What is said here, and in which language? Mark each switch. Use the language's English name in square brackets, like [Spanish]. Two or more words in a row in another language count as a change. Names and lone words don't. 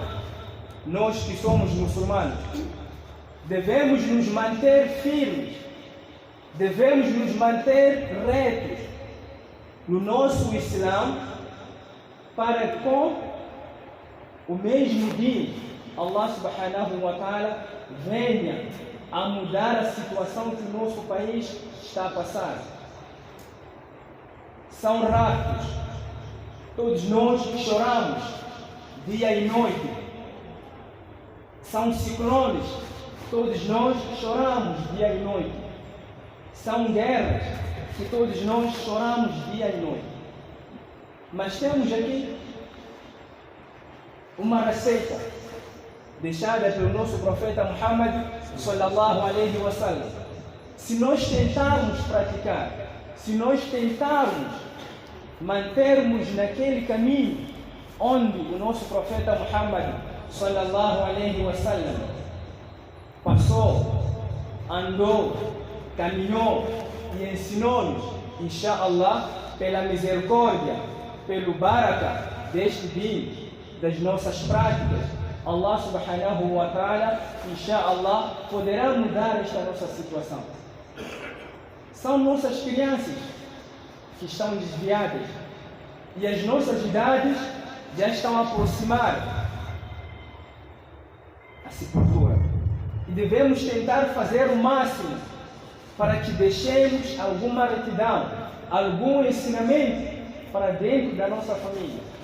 [Portuguese] Nós que somos muçulmanos devemos nos manter firmes, devemos nos manter retos no nosso Islã, para com o mesmo dia Allah [Arabic] سبحانه وتعالى [Portuguese] venha a mudar a situação que o nosso país está a passar. São raptos, todos nós choramos dia e noite. São ciclones, todos nós choramos dia e noite. São guerras, que todos nós choramos dia e noite. Mas temos aqui uma receita deixada pelo nosso profeta Muhammad [Arabic] صلى الله عليه وسلم. [Portuguese] Se nós tentarmos praticar, se nós tentarmos mantermos naquele caminho onde o nosso profeta Muhammad [Arabic] صلى الله عليه وسلم [Portuguese] passou, andou, caminhou e ensinou-nos, inshallah, pela misericórdia, pelo baraka deste dia, das nossas práticas, Allah [Arabic] سبحانه وتعالى, [Portuguese] inshallah, poderá mudar esta nossa situação. São nossas crianças que estão desviadas e as nossas idades já estão a aproximar a sepultura. E devemos tentar fazer o máximo para que deixemos alguma retidão, algum ensinamento para dentro da nossa família.